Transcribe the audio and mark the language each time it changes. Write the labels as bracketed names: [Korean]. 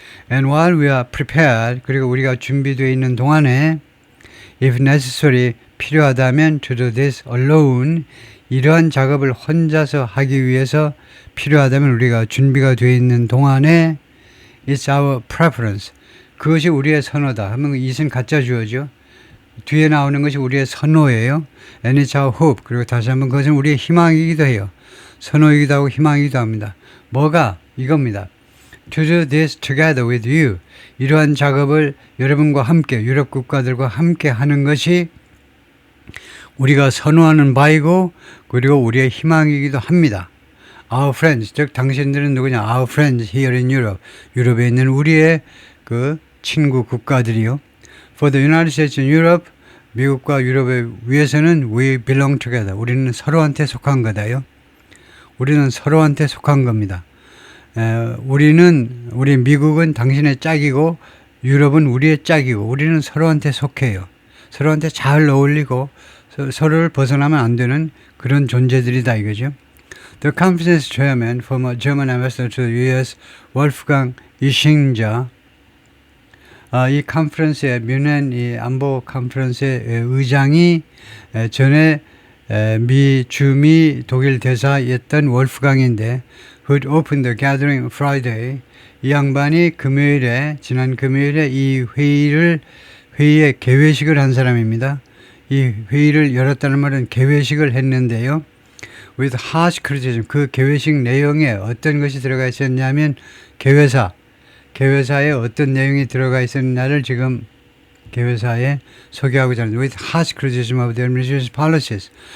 [English] And while we are prepared, [Korean] 그리고 우리가 준비되어 있는 동안에 [English] if necessary, [Korean] 필요하다면 [English] to do this alone, [Korean] 이러한 작업을 혼자서 하기 위해서 필요하다면 우리가 준비가 되어 있는 동안에 [English] it's our preference, [Korean] 그것이 우리의 선호다 하면 이것은 가짜 주어죠. 뒤에 나오는 것이 우리의 선호예요. [English] And it's our hope, [Korean] 그리고 다시 한번 그것은 우리의 희망이기도 해요. 선호이기도 하고 희망이기도 합니다. 뭐가? 이겁니다. [English] To do this together with you. [Korean] 이러한 작업을 여러분과 함께, 유럽 국가들과 함께 하는 것이 우리가 선호하는 바이고 그리고 우리의 희망이기도 합니다. [English] Our friends, [Korean] 즉 당신들은 누구냐? [English] Our friends here in Europe. [Korean] 유럽에 있는 우리의 그 친구 국가들이요. [English] For the United States and Europe, [Korean] 미국과 유럽에 위해서는 [English] we belong together. [Korean] 우리는 서로한테 속한 거다요. 우리는 서로한테 속한 겁니다. 우리 미국은 당신의 짝이고 유럽은 우리의 짝이고 우리는 서로한테 속해요. 서로한테 잘 어울리고 서로를 벗어나면 안 되는 그런 존재들이다 이거죠. [English] The conference chairman, former German ambassador to the U.S., Wolfgang Ischinger, [Korean] 이 컨퍼런스의 뮌헨 이 안보 컨퍼런스의 의장이 전에 주미 독일 대사였던 월프강인데 [English] who opened the gathering on Friday. [Korean] 이 양반이 지난 금요일에 이 회의의 개회식을 한 사람입니다. 이 회의를 열었다는 말은 개회식을 했는데요. [English] with harsh criticism, [Korean] 그 개회식 내용에 어떤 것이 들어가 있었냐면 개회사에 어떤 내용이 들어가 있었냐를 지금 개회사에 소개하고자 하는데 [English] with harsh criticism of the administration's policies.